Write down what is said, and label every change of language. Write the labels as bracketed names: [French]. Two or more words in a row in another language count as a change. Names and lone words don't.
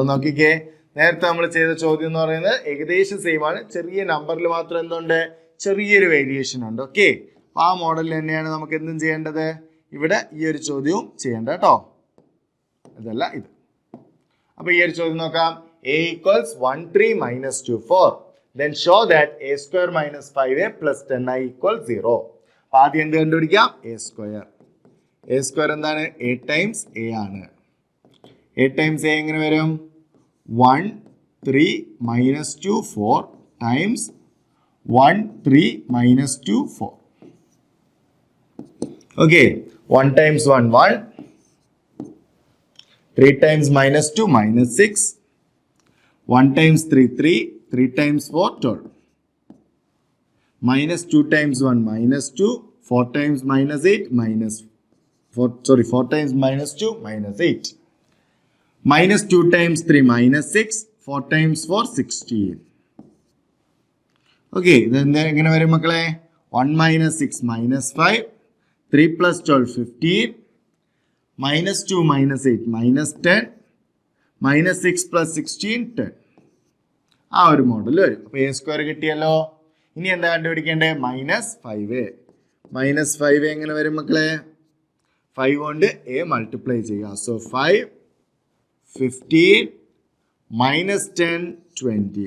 [Malayalam] നോക്കിക്കേ, നേരത്തെ നമ്മൾ ചെയ്ത ചോദ്യം എന്ന് പറയുന്നത് ഏകദേശം സെയിം ആണ്. ചെറിയ നമ്പറിൽ മാത്രം എന്തുണ്ട്? ചെറിയൊരു വേരിയേഷൻ ഉണ്ട്. ഓക്കെ, അപ്പൊ ആ മോഡലിൽ തന്നെയാണ് നമുക്ക് എന്തും ചെയ്യേണ്ടത്. ഇവിടെ ഈ ഒരു ചോദ്യവും ചെയ്യേണ്ട കേട്ടോ. ഇതല്ല ഇത്. അപ്പൊ ഈ ഒരു ചോദ്യം നോക്കാം. [English] A equals 1 3 -2 4, then show that A square minus 5A plus 10I equals 0. [Malayalam] അപ്പൊ ആദ്യം എന്ത് കണ്ടുപിടിക്കാം? [English] A square. A square എന്താണ്? A times A ആണ്. A times A എങ്ങനെ വരും? 1 3 -2 4 times 1 3 -2 4. Okay, 1 times 1 1, 3 times minus 2 minus 6. 1 times 3 3. 3 times 4 12. Minus 2 times 1 minus 2. 4 times minus 8 minus 4 times minus 2 minus 8. Minus 2 times 3 minus 6. 4 times 4 16. Okay, then [Malayalam] എങ്ങനെ വരും മക്കളെ? [English] 1 minus 6 minus 5. 3 plus 12 15. Minus 2 minus 8 minus 10. Minus 6 plus 16 10. [Malayalam] ആ ഒരു മോഡൽ വരും. അപ്പോൾ [English] A square [Malayalam] കിട്ടിയല്ലോ. ഇനി എന്താ കണ്ടുപിടിക്കേണ്ടത്? മൈനസ് 5a. മൈനസ് 5a എങ്ങനെ വരും മക്കളെ? 5 കൊണ്ട് a മൾട്ടിപ്ലൈ ചെയ്യുക. സോ 5 15 മൈനസ് 10 20.